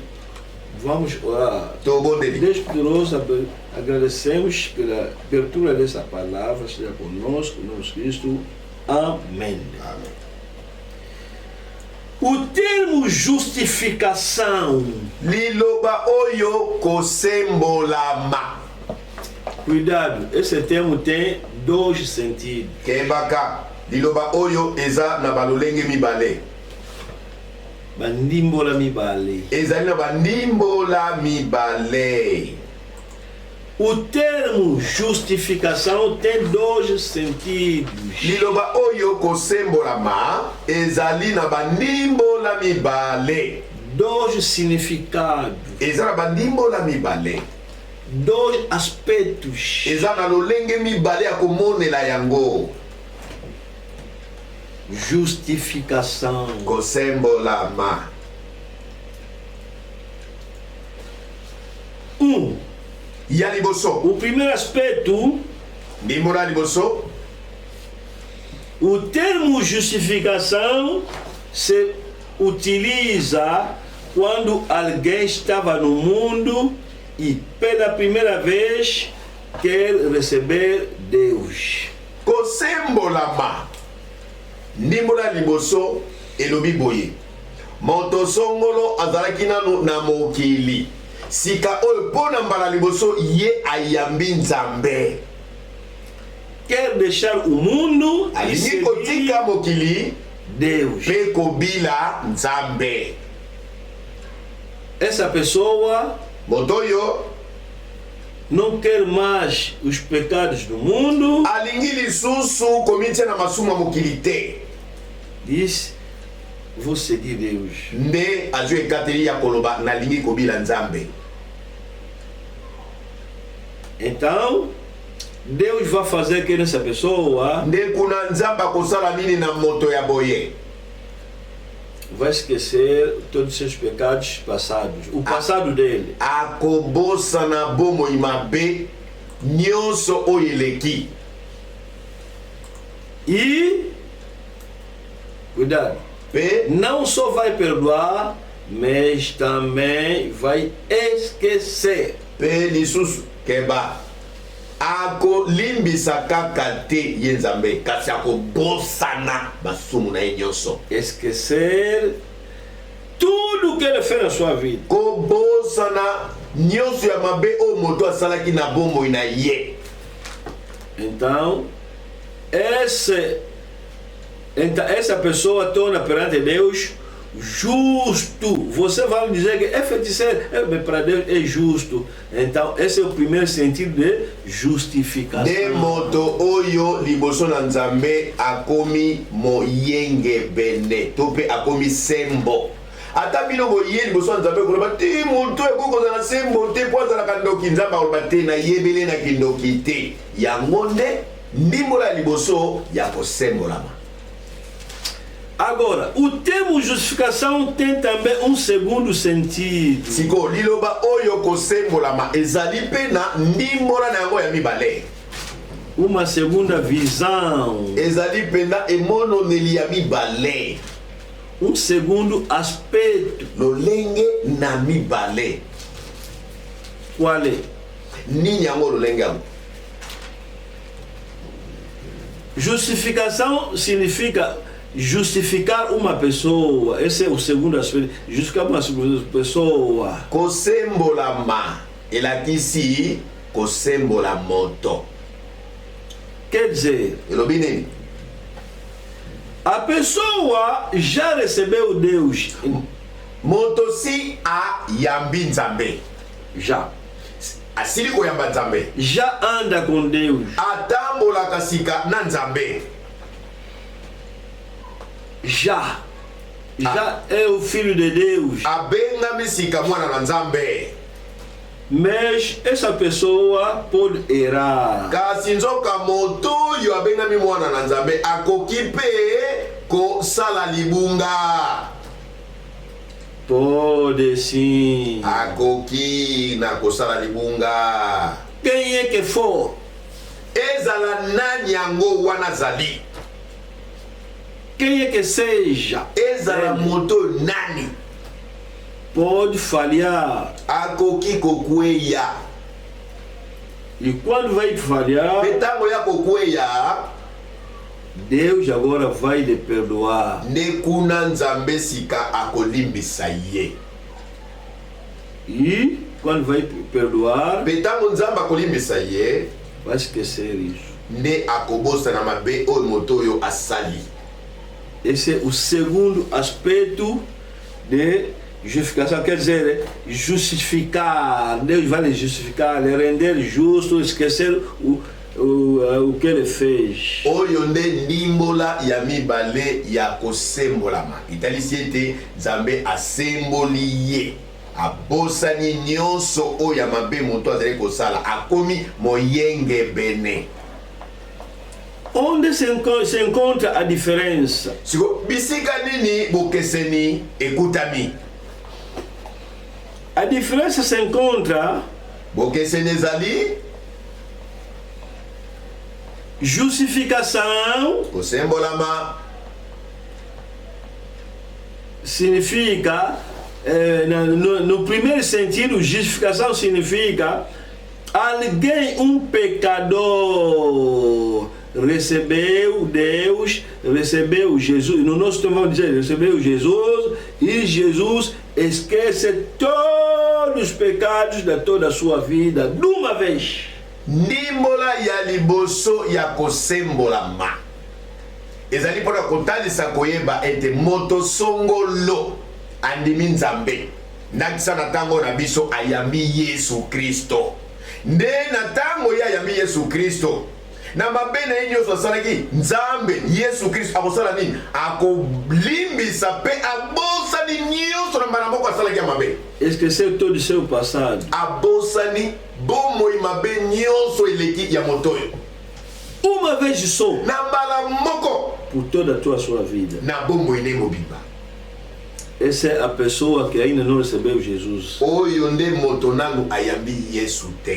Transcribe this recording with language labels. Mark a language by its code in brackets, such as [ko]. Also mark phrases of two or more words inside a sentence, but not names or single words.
[pt] Vamos orar. Deus poderoso, agradecemos pela abertura dessa palavra, seja conosco, nosso Cristo. Amém. Amém. O termo justificação. [ln] Liloba oyo kosembolama. [pt] Cuidado, esse termo tem dois sentidos. [ln] Kebaka, liloba oyo eza na balolenge mibale. Bandimbola mibale. Ezali na bandimbola mibale. [pt] O termo justificação tem dois sentidos. [ln] Liloba oyo kosembolama ezali na bandimbola mibale. [pt] Dois significados. [ln] Eza na bandimbola mibale. [pt] Dois aspectos. [ln] Eza na lolenge mibale ya komonela yango. [pt] Justificação. [ln] Kosembolama. Ya liboso. [pt] O primeiro aspecto [ln] ndimbola liboso [pt] O termo justificação se utiliza quando alguém estava no mundo e pela primeira vez quer receber Deus. [ln] Kosembolama ndimbola liboso elobi boye moto songolo azalaki nanu na mokili sika oyo mpona mbala liboso ye ayambi nzambe [pt] Quer deixar o mundo e [ln] alingi [pt] seguir [ln] kotika mokili [pt] Deus. [ln] mpe kobila nzambe. [pt] Essa pessoa [ln] Moto oyo [pt] não quer mais os pecados do mundo, [ln] alingi lisusu komitia na masumu ya mokili te, [pt] diz: vou seguir Deus. [ln] nde azwi ekateli ya koloba nalingi kobila nzambe. [pt] Então, Deus vai fazer que nessa pessoa [ln] Nde kuna nzambe akosala nini na moto ya boye? [pt] vai esquecer todos os seus pecados passados, o passado dele. [ln] Akobosana bomoi mabe nyonso oyo eleki. [pt] E, cuidado, [ln] Mpe [pt] não só vai perdoar, mas também vai esquecer. [ln] mpe lisusu keba akolimbisa kaka te ye nzambe, kasi akobosana masumu na ye nyonso. [pt] Esquecer tudo que ele fez na sua vida. [ln] Kobosana nyonso ya mabe oyo moto asalaki na bomoi na ye. [pt] Então, essa pessoa torna perante Deus justo. Você vai dizer que é feiticeiro, para Deus é justo. Então, esse é o primeiro sentido de justificação. [ln] Nde moto oyo liboso na nzambe akomi moyenge bene to mpe akomi sembo. Ata bino boye liboso na nzambe koloba te moto ekokoza na sembo te po azalaka ndoki, nzambe akoloba te nayebele na kindoki te. Yango nde ndimbola liboso ya kosembolama. [pt] Agora, o termo justificação tem também um segundo sentido. [ln] Siko liloba oyo kosembolama ezali pe na ndimbola na yango ya mibale. [pt] Uma segunda visão. [ln] Ezali penda emononeli ya mibale. [pt] Um segundo aspecto. [ln] Lolenge na mibale. [pt] Qual é? [ln] Nini yango lolenge yango? [pt] Justificação significa justificar uma pessoa. Esse é o segundo aspecto. Justificar uma pessoa. [ln] Kosembolama elakisi kosembola moto. [pt] Quer dizer, [ln] Elobi nini? [pt] a pessoa já recebeu Deus. [ln] Moto si ayambi nzambe. [pt] Já. [ln] Asili koyamba nzambe. [pt] Já anda com Deus. [ln] Atambolaka sika na nzambe. [pt] Já é o filho de Deus. [ln] Abengami sika mwana na nzambe. [pt] Mas essa pessoa pode errar. [ln] Kasi nzoka moto oyo abengami mwana na nzambe akoki mpe kosala libunga. [pt] Pode sim. [ln] Akoki na kosala libunga. [pt] Quem é que for? [ln] Ezala nani yango wana zali. [pt] Quem é que seja? [ln] Ezala moto nani. [pt] Pode falhar. [ln] Akoki kokweya. [pt] E quando vai falhar, [ln] Petango ya kokweya. [pt] Deus agora vai lhe perdoar. [ln] Nde kuna nzambe sika akolimbisa ye. [pt] E quando vai perdoar, [ln] Petango nzambe akolimbisa ye. [pt] vai esquecer isso. [ln] Nde akobosa na mabe oyo moto oyo asali. [pt] Esse é o segundo aspecto de justificação. Quer dizer, justificar. Deus vai lhe justificar, lhe render justo, esquecer o que ele fez. [ln] Oyo nde ndimbola ya mibale ya kosembolama. Italisi ete nzambe asemboli ye. Abosani nyonso oyo ya mabe moto azali kosala. Akomi moyenge bene. [pt] Onde se encontra a diferença? [ln] Siko bisika nini bokeseni ekutami? [pt] A diferença se encontra [ln] Bokeseni ezali [pt] Justificação [ln] kosembolama [pt] significa, no primeiro sentido, justificação significa alguém, pecador, recebeu Deus, recebeu Jesus. No nosso tempo vamos dizer, recebeu Jesus, e Jesus esquece todos os pecados de toda a sua vida de uma vez. [ln] ndimbola ya liboso ya kosembolama ezali mpona kotalisa koyeba ete moto songolo andimi nzambe ndakisa na ntango na biso ayambi Yesu Kristo nde na ntango ye ayambi Yesu Kristo na mabe na ye nyonso asalaki nzambe Yesu Kristo akosala nini akolimbisa mpe abosani nyonso na mbala moko asalaki ya mabe [pt] Esquecer todo o seu passado. [ln] abosani bomoi mabe nyonso eleki ya moto oyo [pt] Uma vez só, [ln] na mbala moko [pt] por toda a tua sua vida. [ln] na bomoi ne mobimba [pt] Essa é a pessoa que ainda não recebeu Jesus. [ln] oyo nde moto nanu ayambi Yesu te.